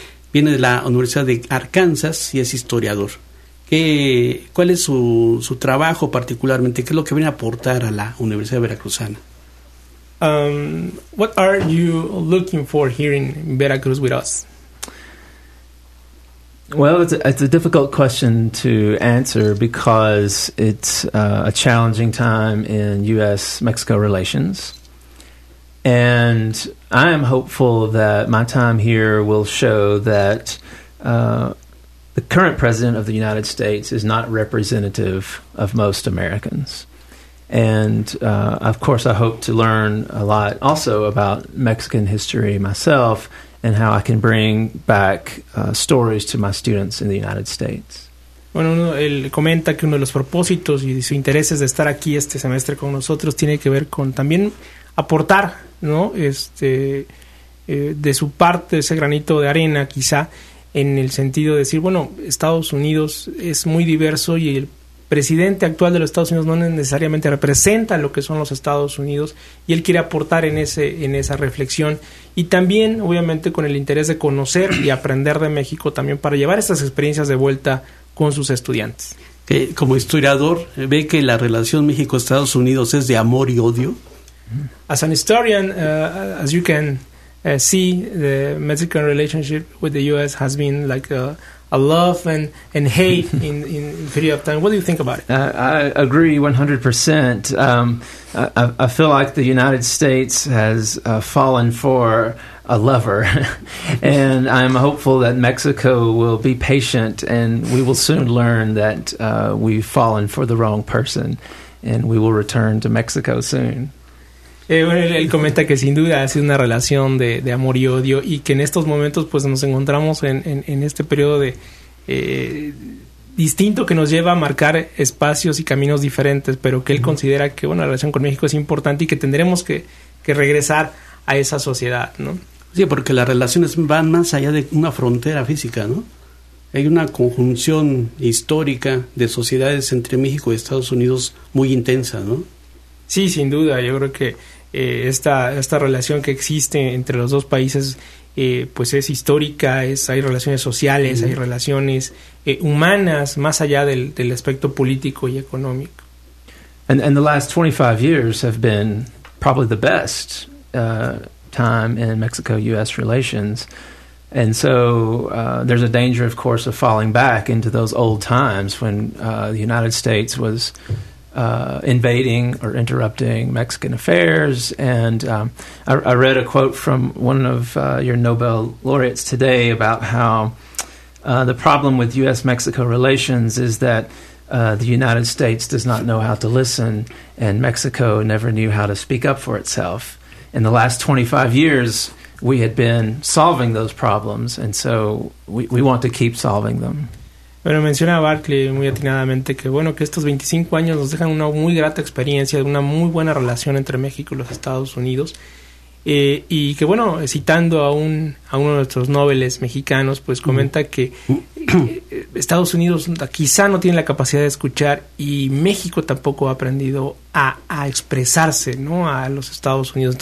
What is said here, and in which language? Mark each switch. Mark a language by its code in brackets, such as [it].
[es] Viene de la Universidad de Arkansas y es historiador. ¿Cuál es su trabajo particularmente? ¿Qué es lo que viene a aportar a la Universidad Veracruzana? [en] What are you looking for here in Veracruz with us? Well, it's a difficult question to answer because it's a challenging time in U.S.-Mexico relations. And I am hopeful that my time here will show that the current president of the United States is not representative of most Americans. And, of course, I hope to learn a lot also about Mexican history myself and how I can bring back stories to my students in the United States. [es] Bueno, él comenta que uno de los propósitos y sus intereses de estar aquí este semestre con nosotros tiene que ver con también aportar, ¿no? De su parte, ese granito de arena, quizá, en el sentido de decir, bueno, Estados Unidos es muy diverso y el presidente actual de los Estados Unidos no necesariamente representa lo que son los Estados Unidos, y él quiere aportar en esa reflexión, y también obviamente con el interés de conocer y aprender de México también para llevar estas experiencias de vuelta con sus estudiantes. Como historiador, ¿ve que la relación México-Estados Unidos es de amor y odio? [en] As an historian, as you can see, the Mexican relationship with the U.S. has been like a love and hate in period of time. What do you think about it? I agree 100%. I feel like the United States has fallen for a lover, and I'm hopeful that Mexico will be patient, and we will soon learn that we've fallen for the wrong person, and we will return to Mexico soon. [es] Bueno, él comenta que sin duda ha sido una relación de amor y odio, y que en estos momentos pues nos encontramos en este periodo de distinto que nos lleva a marcar espacios y caminos diferentes, pero que él considera que, bueno, la relación con México es importante y que tendremos que regresar a esa sociedad, ¿no? Sí, porque las relaciones van más allá de una frontera física, ¿no? Hay una conjunción histórica de sociedades entre México y Estados Unidos muy intensa, ¿no? Sí, sin duda. Yo creo que esta relación que existe entre los dos países pues es histórica, hay relaciones sociales, uh-huh. Hay relaciones humanas más allá del aspecto político y económico. [en] And the last 25 years have been probably the best time in Mexico-U.S. relations. And so there's a danger, of course, of falling back into those old times when the United States was invading or interrupting Mexican affairs. And I read a quote from one of your Nobel laureates today about how the problem with U.S.-Mexico relations is that the United States does not know how to listen, and Mexico never knew how to speak up for itself. In the last 25 years, we had been solving those problems, and so we want to keep solving them. [es] Bueno, menciona Barclay muy atinadamente que, bueno, que estos 25 años nos dejan una muy grata experiencia, una muy buena relación entre México y los Estados Unidos, y que, bueno, citando a uno de nuestros nobeles mexicanos, pues comenta que Estados Unidos quizá no tiene la capacidad de escuchar y México tampoco ha aprendido a expresarse, ¿no?, a los Estados Unidos.